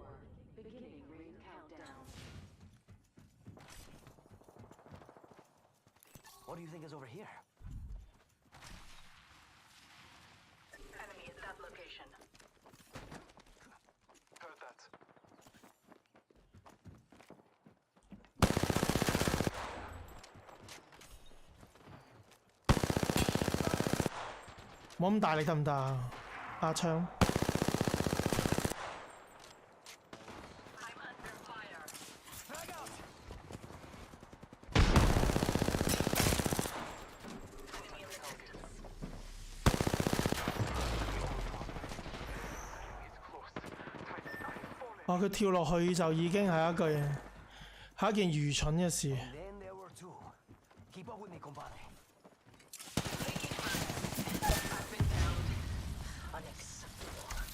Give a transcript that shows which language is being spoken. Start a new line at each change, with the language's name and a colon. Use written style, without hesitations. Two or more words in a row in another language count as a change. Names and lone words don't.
English: Beginning ring countdown. What do you think is over here? Enemy at that location. Heard that.
Cantonese: 冇咁大力得唔得啊？阿槍。
English: I'm under fire. Frag out! Enemy in the distance. It's close. Titan 哇！
Cantonese: 佢跳落去就已經係一件愚蠢嘅事。
English: And then there were two. Keep up with me, compadre. I've been downed. Unacceptable.